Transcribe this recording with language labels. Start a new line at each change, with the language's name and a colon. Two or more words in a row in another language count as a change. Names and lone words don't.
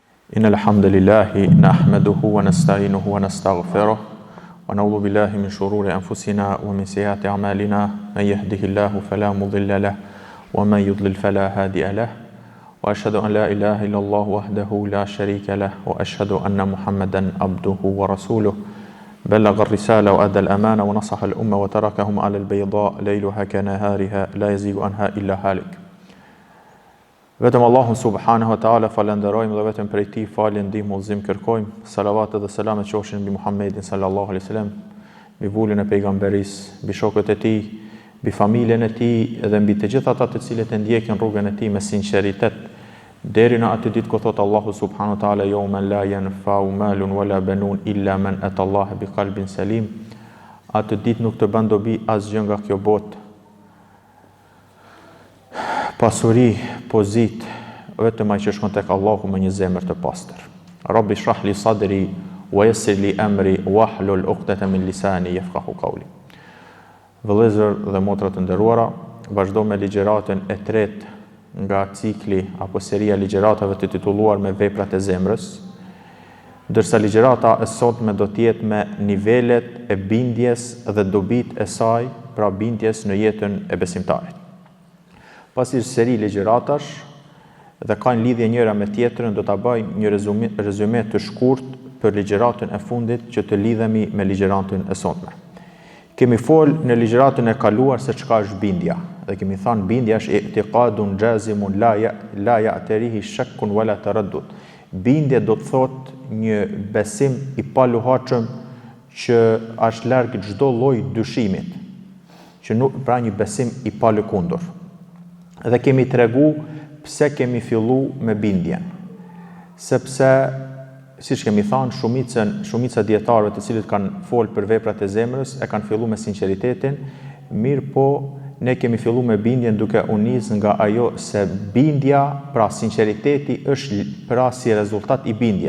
Arabic: إن الحمد لله نحمده ونستعينه ونستغفره ونعوذ بالله من شرور أنفسنا ومن سيئات أعمالنا من يهده الله فلا مضل له ومن يضلل فلا هادي له وأشهد أن لا إله إلا الله وحده لا شريك له وأشهد أن محمدا عبده ورسوله بلغ الرسالة وأدى الأمانة ونصح الأمة وتركهم على البيضاء ليلها كنهارها لا يزيغ عنها إلا هالك.
Albanian: Vetëm Allahun
Arabic: سبحانه وتعالى
Albanian: falenderojmë dhe vetëm prej tij falje, ndihmë, udhëzim kërkojmë. Salavat dhe selamet qofshin mbi Muhammedin
Arabic: صلى الله عليه وسلم,
Albanian: mbi vulën e pejgamberisë, mbi shokët e tij, mbi familjen e tij dhe mbi të gjithë ata të cilët e ndjekin rrugën e tij me sinqeritet deri në atë ditë kur thot Allahu
Arabic: سبحانه وتعالى يوم لا ينفع مال ولا بنون إلا من أتى الله بقلب سليم.
Albanian: Atë ditë nuk të bën dobi asgjë nga kjo botë, pasuri, pozit, vetëm ai që shkon tek Allahu me një zemër të pastër.
Arabic: رب اشرح لي صدري ويسر لي أمري واحلل عقدة من لساني يفقهوا قولي.
Albanian: Vëllezër dhe motra të nderuara, vazhdo me ligjëratën e tretë nga cikli apo seria ligjëratave të titulluar me veprat e zemrës, ndërsa ligjërata e sotme do të jetë me nivelet e bindjes dhe dobit e saj, pra bindjes në jetën e besimtarit. Pasi seri ligjëratash dhe kanë lidhje njëra me tjetrën, do ta bëj një rezume të shkurt për ligjëratën e fundit që të lidhemi me ligjëratën e sotme. Kemi fol në ligjëratën e kaluar se çka është bindja, dhe kemi thënë bindja është
Arabic: اعتقاد جازم لا يعتريه شك ولا تردد.
Albanian: Bindje do të thotë një besim i paluhatshëm që është larg çdo lloj dyshimit, që nuk pra një besim i palëkundur. Dhe kemi tregu pse kemi fillu me bindjen. Sepse, siç kemi thënë, shumica dietarëve të cilët kanë folë për veprat e zemrës e kanë fillu me sinqeritetin, mirë po ne kemi fillu me bindjen duke u nis nga ajo se bindja, pra sinqeriteti është pra si rezultat i bindjes.